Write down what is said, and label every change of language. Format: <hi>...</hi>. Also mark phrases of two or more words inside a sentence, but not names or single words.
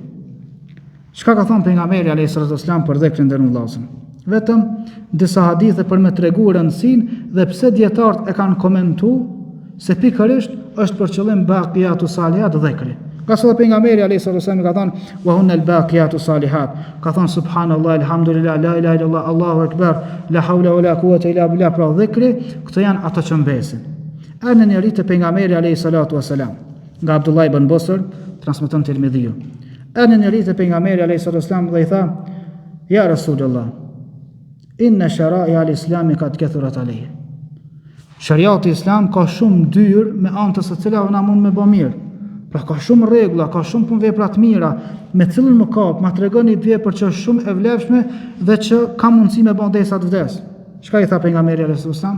<sq>Çka ka thënë pejgamberi</sq> <ar>عليه السلام</ar> <sq>për dhikrin dërun vllazën? Vetëm disa hadithe për me tregu rëndësinë dhe pse dietarët e kanë komentuar se pikërisht është për qëllim</sq> <ar>باقيات صالحات</ar> <sq>dhikri. Ka thënë pejgamberi</sq> <ar>عليه السلام</ar> <sq>ka thënë</sq> <ar>وهن الباقيات صالحات.</ar> <sq>Ka thënë</sq> <ar>سبحان الله الحمد لله لا إله إلا الله الله أكبر لا حول ولا قوة إلا بالله.</ar> <sq>Pra dhikri, këto janë ato që mbesin. Në njëri të pejgamberi</sq> <ar>عليه الصلاة والسلام,</ar> <sq>nga Abdullah ibn Busr, transmeton Tirmidhiu. Në njëri të pejgamberi</sq> <ar>عليه الصلاة والسلام</ar> <sq>dhe i tha:</sq> <ar>"يا رسول الله إن شرائع الإسلام قد كثرت علي."</ar> <sq>Shariati islam ka shumë dyrë me anë të së cilave na mund me bë mirë. Pra ka shumë rregulla, ka shumë punë vepra të mira, me cilën më kap, ma tregoni një vepër që është shumë e vlefshme dhe që ka mundësi me bën derisa të vdes. Çka i tha pejgamberi</sq> <ar>عليه السلام?</ar>